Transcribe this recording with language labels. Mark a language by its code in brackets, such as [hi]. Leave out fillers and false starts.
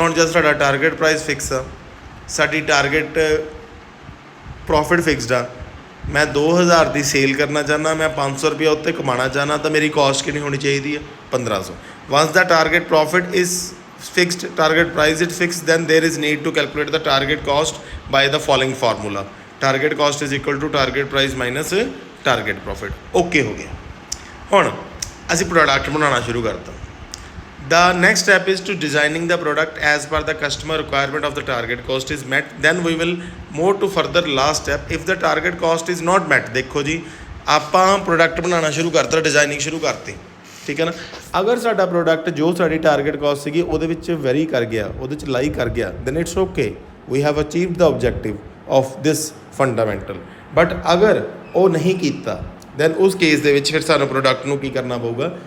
[pa] ਹੁਣ ਜਦ ਸਾਡਾ ਟਾਰਗੇਟ ਪ੍ਰਾਈਸ ਫਿਕਸ ਆ, ਸਾਡੀ ਟਾਰਗੇਟ ਪ੍ਰੋਫਿਟ ਫਿਕਸਡ ਆ, ਮੈਂ 2000 ਦੀ ਸੇਲ ਕਰਨਾ ਚਾਹੁੰਦਾ, ਮੈਂ 500 ਰੁਪਇਆ ਉੱਤੇ ਕਮਾਉਣਾ ਚਾਹੁੰਦਾ, ਤਾਂ ਮੇਰੀ ਕਾਸਟ ਕਿੰਨੀ ਹੋਣੀ ਚਾਹੀਦੀ ਹੈ? 1500। [en] Once the target profit is fixed, target price is fixed, then there is need to calculate the target cost by the following formula. Target cost is equal to target price minus target profit. [pa] Okay ਹੋ ਗਿਆ। ਹੁਣ ਅਸੀਂ product ਬਣਾਉਣਾ ਸ਼ੁਰੂ ਕਰਤਾ। [en] The next step is to designing the product as per the customer requirement of the target cost is met. Then we will move to further last step if the target cost is not met। [pa] ਦੇਖੋ ਜੀ ਆਪਾਂ product ਬਣਾਉਣਾ ਸ਼ੁਰੂ ਕਰਤਾ, designing ਸ਼ੁਰੂ ਕਰਤੀ। ਠੀਕ ਹੈ ਨਾ? ਅਗਰ ਸਾਡਾ ਪ੍ਰੋਡਕਟ ਜੋ ਸਾਡੀ ਟਾਰਗੇਟ ਕਾਸਟ ਸੀਗੀ ਉਹਦੇ ਵਿੱਚ ਵੈਰੀ ਕਰ ਗਿਆ, ਉਹਦੇ 'ਚ ਲਾਈ ਕਰ ਗਿਆ, [en] then it's okay, we have achieved the objective of this fundamental। [pa] But ਅਗਰ ਉਹ ਨਹੀਂ ਕੀਤਾ ਦੈਨ ਉਸ ਕੇਸ ਦੇ ਵਿੱਚ ਫਿਰ ਸਾਨੂੰ ਪ੍ਰੋਡਕਟ ਨੂੰ ਕੀ ਕਰਨਾ ਪਊਗਾ?